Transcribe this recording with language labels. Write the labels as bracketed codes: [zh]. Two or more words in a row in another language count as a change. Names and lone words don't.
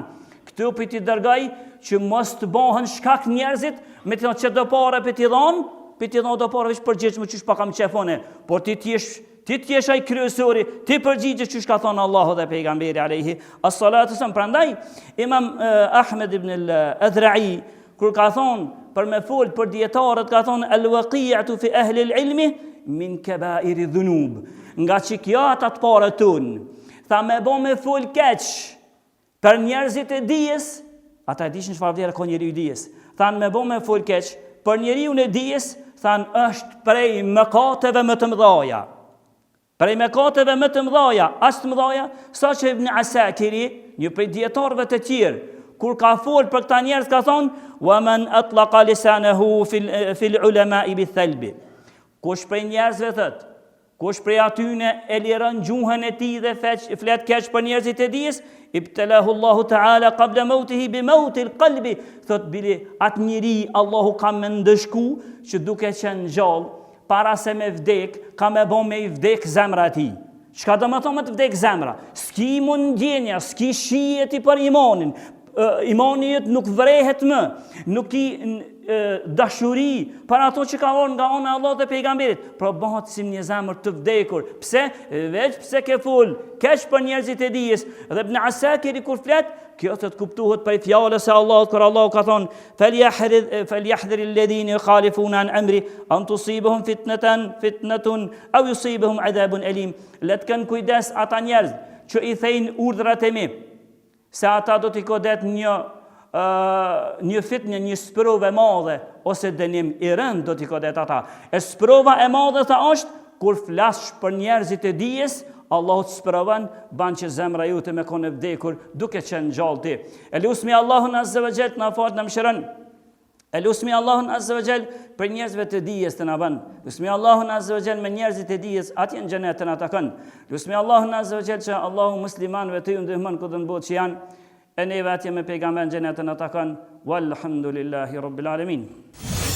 [sq] Këtu për ti dërgaj që mos të bëhen shkak njerëzit, me të që do pare për t'i dhonë do pare vishë përgjithë më qysh pa kam qefone, por ti t'jesh aj kryesori, ti përgjithë qysh ka thonë Allahu dhe pejgamberi [ar] عليه الصلاة والسلام. [sq] Prandaj, Imam Ahmed ibn al-Adhra'i, kur ka thonë për me folë për djetarët, ka thonë [ar] الوقيعة في أهل العلم من كبائر الذنوب. [sq] Nga që kjo ata të pare tunë, tha me bo me folë keq për njerëzit e dijes, ata e dishin çfarë vlerë ka njeriu i dijes. Thanë me bo me folë keq, për njeriu në dijes, thanë është prej mëkateve më të mëdhaja. Prej mëkateve më të mëdhaja, as të mëdhaja, sa që Ibn Asakiri, një prej dietarëve të tjerë, kur ka folë për këta njerëz ka thonë, [ar] ومن أطلق لسانه في العلماء بالثلب. [sq] Kush prej njerëzve thot, kush prej atyne e liron gjuhën e tij dhe flet keq për njerëzit e dijes, [ar] ابتلاه الله تعالى قبل موته بموت القلب, [sq] thot bili atë njeri Allahu ka me ndëshku që duke qenë gjallë, para se me vdek, ka me bo me i vdek zemra ti. Çka do me thonë me të vdek zemra? S'ki mund ndjenja, s'ki shijet i për imanin, imani jëtë nuk vrehet më, nuk i dashuri për ato që ka orë nga ona Allah dhe pejgamberit, pra bëhat si një zemër të vdekur. Pse? Veç pse ke full, keq për njerëzit e dijes. Dhe Ibn Asakiri kur flet, kjo të kuptohet për fjalës e Allahut, kur Allah ka thonë, [ar] فليحذر الذين يخالفون عن أمره أن تصيبهم فتنة أو يصيبهم عذاب أليم. [sq] Le të kenë kujdes ata njerëz që i thejnë urdhrat e mi, se ata do t'i godet një fitnë, një sprova e madhe, ose dënim i rënd do t'i godet ata. E sprova e madhe tha është kur flassh për njerëzit e dijes, Allahu të sprovon, ban që zemra jote me kone vdekur duke qenë gjallë ti. Elusmi Allahun [ar] عز وجل [sq] na fal na mëshiron. Elusmi Allahun [ar] عز وجل [sq] për njerëzve të dijes të na bën. Elusmi Allahun [ar] عز وجل [sq] me njerëzit e dijes atje në xhenetin ata kanë. Elusmi Allahun [ar] عز وجل [sq] që Allahu muslimanëve të ndihmon këtë në botë që janë, e neve atje me pejgamberin xhenetin ata kanë. [ar] والحمد لله رب العالمين.